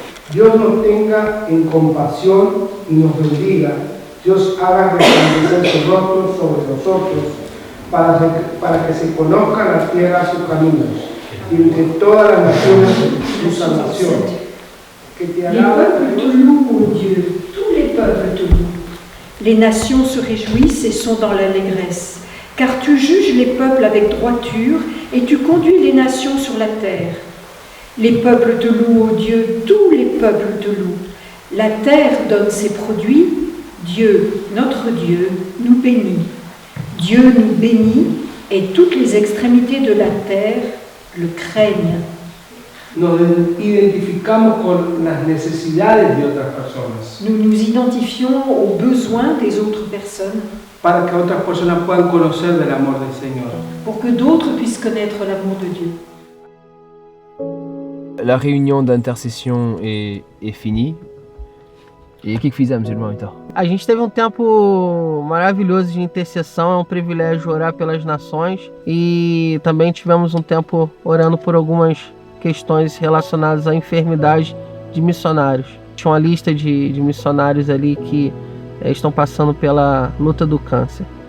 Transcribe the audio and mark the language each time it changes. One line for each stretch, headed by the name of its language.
Spanish: Dios nos tenga en compasión y nos bendiga. Dios haga resplandecer su rostro sobre nosotros para que se conozca la tierra sus caminos y entre todas las naciones su salvación. Que te
French: Les peuples te louent, ô Dieu, tous les peuples te louent. Les nations se réjouissent et sont dans l'allégresse, car tu juges les peuples avec droiture et tu conduis les nations sur la terre. Les peuples te louent, ô Dieu, tous les peuples te louent. La terre donne ses produits, Dieu, notre Dieu, nous bénit. Dieu nous bénit et toutes les extrémités de la terre le craignent.
Spanish: Nos identificamos con las necesidades de otras personas
French: Nous nous identifions aux besoins des autres personnes
Spanish: para que otras personas puedan conocer del amor del Señor.
French: pour que d'autres puissent connaître l'amour de Dieu. La réunion d'intercession est finie.
Portuguese: E o que fizemos, irmão, então? A gente teve um tempo maravilhoso de intercessão, é um privilégio orar pelas nações e também tivemos um tempo orando por algumas questões relacionadas à enfermidade de missionários. Tinha uma lista de missionários ali que estão passando pela luta do câncer.